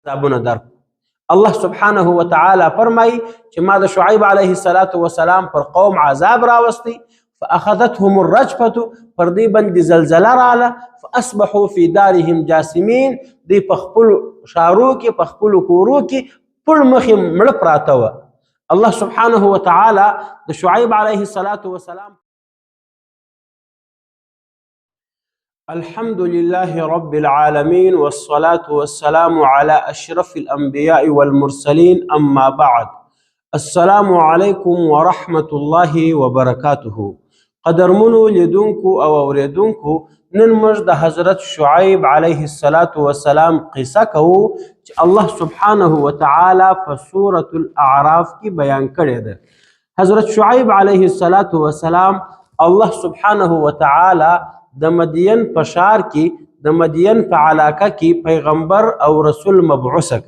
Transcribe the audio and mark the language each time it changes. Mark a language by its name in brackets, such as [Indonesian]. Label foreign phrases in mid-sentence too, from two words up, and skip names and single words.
[Pashto] عذابونه درک. [Arabic] الله سبحانه وتعالى [Pashto] فرمای چې ما د شعیب [Arabic] علیه السلام [Pashto] پر قوم عذاب راوستی، [Arabic] فاخذتهم الرجفه، [Pashto] پر دې باندې زلزله رااله، [Arabic] فاصبحوا في دارهم جاثمین، [Pashto] دوی په خپلو ښارو کې په خپلو کورو کې پړ مخې مړه پراته وه. [Arabic] الله سبحانه وتعالى د شعیب علیه السلام الحمد لله رب العالمين والصلاة والسلام على أشرف الأنبياء والمرسلين، أما بعد. السلام عليكم ورحمة الله وبركاته. [Pashto] قدرمنو لیدونکو او اوریدونکو، نن موږ د حضرت شعیب [Arabic] علیه السلام [Pashto] قصه کوو چې [Arabic] الله سبحانه وتعالى [Pashto] په سورة الاعراف کې بیان کړې ده. حضرت شعیب [Arabic] علیه السلام الله سبحانه وتعالى [Pashto] د مدین په ښار کې د مدین په علاقه کې پیغمبر او رسول مبعوثه کوي.